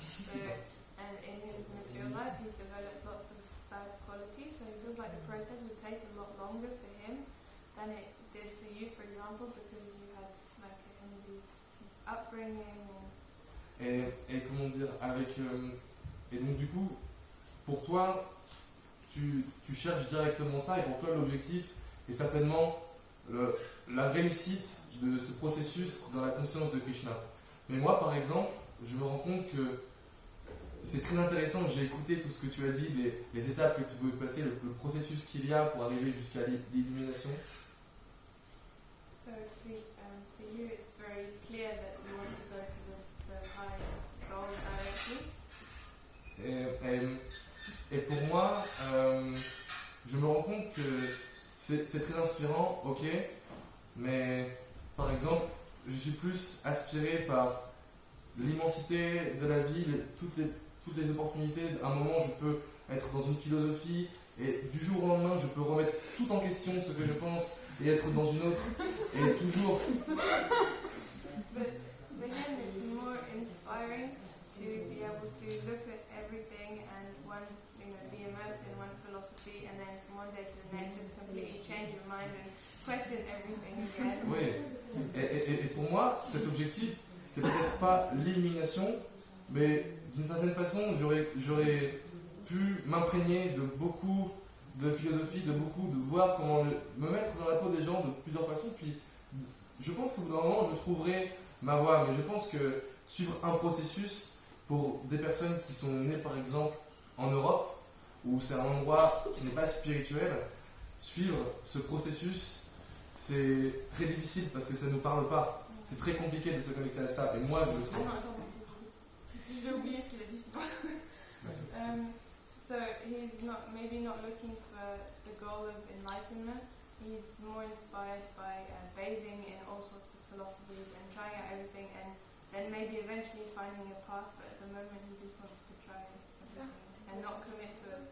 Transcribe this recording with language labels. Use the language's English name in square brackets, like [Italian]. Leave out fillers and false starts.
[English] And in his mature life he's developed lots of bad qualities, so he feels like the process would take a lot longer for him than it did for you, for example, because you had like a Hindu upbringing. [French] Et comment dire, et donc du coup, pour toi, tu cherches directement ça, et pour toi l'objectif est certainement la réussite de ce processus dans la conscience de Krishna. Mais moi par exemple, je me rends compte que c'est très intéressant, j'ai écouté tout ce que tu as dit, les étapes que tu veux passer, le processus qu'il y a pour arriver jusqu'à l'illumination. [English] So for you it's very clear that you want to go to the highest goal directly. [French] Et pour moi, je me rends compte que c'est très inspirant, ok, mais par exemple, je suis plus aspiré par l'immensité de la vie, toutes les opportunités. À un moment, je peux être dans une philosophie et du jour au lendemain, je peux remettre tout en question ce que je pense et être dans une autre et toujours. [English] But for him it's more inspiring to be able to look at everything and be immersed in one philosophy and then from one day to the next just completely change your mind and question everything again. [French] Oui, et pour moi, cet objectif, c'est peut-être pas l'élimination, mais d'une certaine façon, j'aurais pu m'imprégner de beaucoup de philosophie, de voir comment me mettre dans la peau des gens de plusieurs façons. Puis je pense qu'au bout d'un moment, je trouverai ma voie, mais je pense que suivre un processus pour des personnes qui sont nées par exemple en Europe, où c'est un endroit qui n'est pas spirituel. Suivre ce processus, c'est très difficile parce que ça ne nous parle pas. C'est très compliqué de se connecter à ça. Et moi, je le sens. Attends. J'ai oublié ce qu'il a dit. [English] So he's maybe not looking for the goal of enlightenment. He's more inspired by bathing in all sorts of philosophies and trying out everything, and then maybe eventually finding a path. But at the moment, he just wants to try everything and not commit to it.